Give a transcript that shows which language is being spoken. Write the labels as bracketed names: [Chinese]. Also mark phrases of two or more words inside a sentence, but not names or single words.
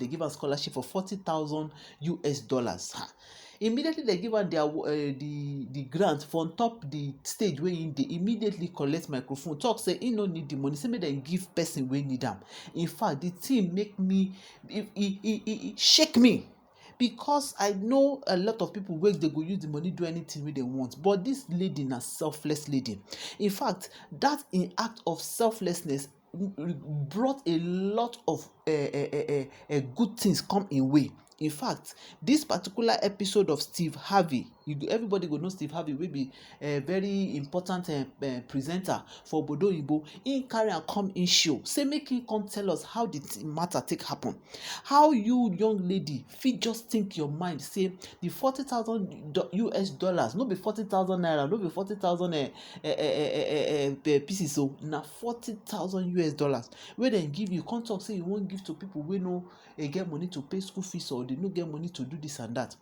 [Nigerian Pidgin] Dey give am scholarship for $40,000. Immediately dem give am the grant for on top the stage wey im dey. Immediately collect microphone, talk say im no need the money, say make dem give person wey need am. In fact, the thing make me e shake me, because I know a lot of people wey dey go use the money do anything wey they want, but this lady na selfless lady. In fact, that in act of selflessness brought a lot of good things come in way. In fact, this particular episode of Steve Harvey, everybody go know Steve Harvey wey be a very important presenter for [Igbo] obodo oyibo. [Nigerian Pidgin] Im carry am come in show, say make him come tell us how the matter take happen. How you young lady fit just think your mind say the $40,000, no be 40,000 naira, no be 40,000 pieces, so na $40,000 wey dem give you, come talk say you wan give to people wey no get money to pay school fees, or they no get money to do this and that.